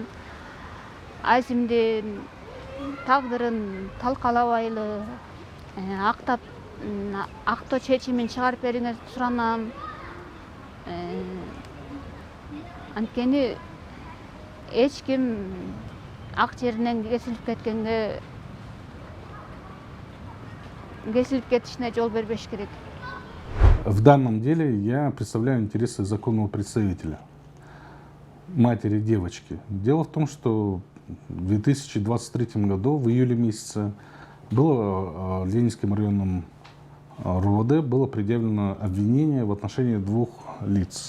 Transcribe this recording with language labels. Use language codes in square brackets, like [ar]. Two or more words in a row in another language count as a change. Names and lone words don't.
[ky] Азимдин тагдырын талкалабайлы, актоо чечимин чыгарып бериңерди суранам. Анткени эч ким ак жеринен кесилип кетишине жол бербеш керек. [ru] В данном деле я представляю интересы законного представителя, матери девочки. Дело в том, что в 2023 году, в июле месяце, было Ленинским районным РУВД было предъявлено обвинение в отношении 2 лиц.